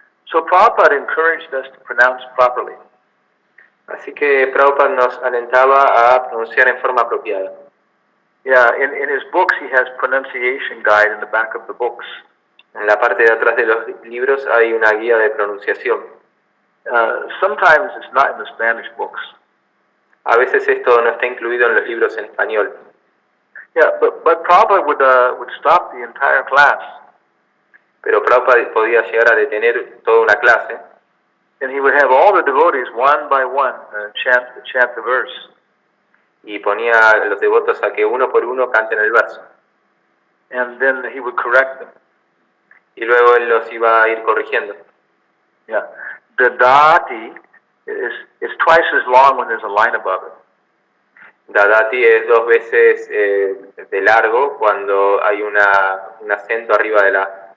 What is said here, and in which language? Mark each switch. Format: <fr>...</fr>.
<en>So Prabhupada encouraged us to pronounce properly.</en> <es>Así que Prabhupada nos alentaba a pronunciar en forma apropiada.</es> <en>Yeah, in his books he has pronunciation guide in the back of the books.</en> <es>En la parte de atrás de los libros hay una guía de pronunciación.</es> <en>Sometimes it's not in the Spanish books.</en> <es>A veces esto no está incluido en los libros en español.</es> <en>Yeah, but Prabhupada would stop the entire class</en> <es>Pero Prabhupada podía llegar a detener toda una clase</es> <en>and he would have all the devotees one by one chant the verse.</en> <es>y ponía a los devotos a que uno por uno canten el verso.</es> <en>And then he would correct them.</en> <es>Y luego él los iba a ir corrigiendo. Yeah.</es> <en>Dadati is twice as long when there's a line above it.</en> <es>Dadati es 2 veces de largo cuando hay un acento arriba de la.</es>